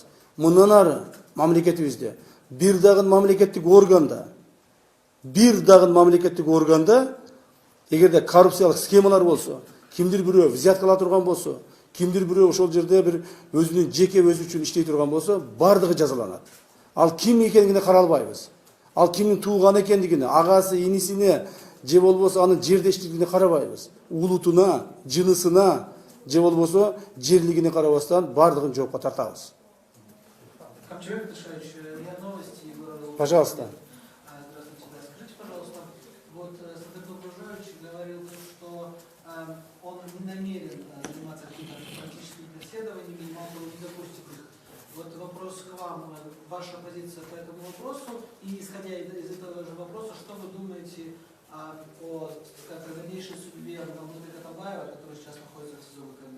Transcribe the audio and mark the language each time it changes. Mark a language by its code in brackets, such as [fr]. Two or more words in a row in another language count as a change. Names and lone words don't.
[ky] Мындан ары мамлекетибизде бир дагы мамлекеттик органда эгерде коррупциялык схемалар болсо, кимдир бирөө взятка ала турган болсо, кимдир бирөө ошол жерде бир өзүнүн жеке өзү үчүн иштей турган болсо, бардыгы жазаланат. Ал ким экендигине каралбайбыз. Ал кимдин тууганы экендигине, агасы, инисине же болбосо анын жердештигине карабайбыз. Улутуна, жынысына же болбосо жерлигине карабастан бардыгын жоопко тартабыз. [ru] Человек Дышаевич, я новости города. Пожалуйста. Здравствуйте, да. Скажите, пожалуйста, вот Садыр Нурбуржаевич говорил, что он не намерен заниматься какими-то практическими преследованиями, мало того, не допустит их. Вот вопрос к вам, ваша позиция по этому вопросу, и исходя из этого же вопроса, что вы думаете о дальнейшей судьбе Алмазбека Атамбаева, который сейчас находится в СИЗО ВКНД?